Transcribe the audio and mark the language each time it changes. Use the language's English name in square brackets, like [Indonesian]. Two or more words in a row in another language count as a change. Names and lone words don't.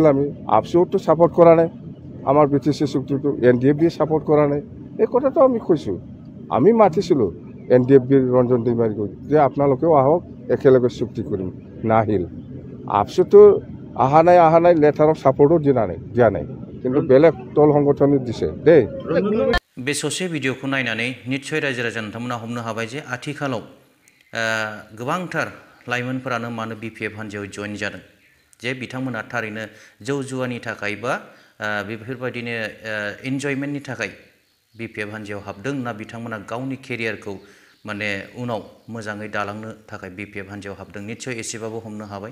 [Assamese] আমি আপচুতো ছাপোৰ্ট কৰা নাই, আমাৰ BTC চুক্তিটো NDFB ছাপোৰ্ট কৰা নাই। এই কথাটো আমি কৈছোঁ, আমি মাতিছিলোঁ NDFBৰ ৰঞ্জন দৈমাৰীক যে আপোনালোকেও আহক একেলগে চুক্তি কৰিম, নাহিল। আপচুতো অহা নাই লেটাৰত ছাপোৰ্টো দিয়া নাই, কিন্তু বেলেগ দল সংগঠনে দিছে দেই। [Bodo] बे ससे भिडिअखौ नायनानै निस्सय रायजो राजा नोंथांमोना हमनो हाबाय जे आथिखालाव गोबांथार लाइमोनफोरानो मानो BPF हान्जायाव जइन जादों, जे बिथांमोना थारैनो जौ जुवानि थाखाय बा बेफोरबायदिनो एन्जयमेन्टनि थाखाय BPF हान्जायाव हाबदों ना बिथांमोना गावनि केरियारखौ माने उनाव मोजाङै दालांनो थाखाय BPF हान्जायाव हाबदों, निस्सय एसेबाबो हमनो हाबाय।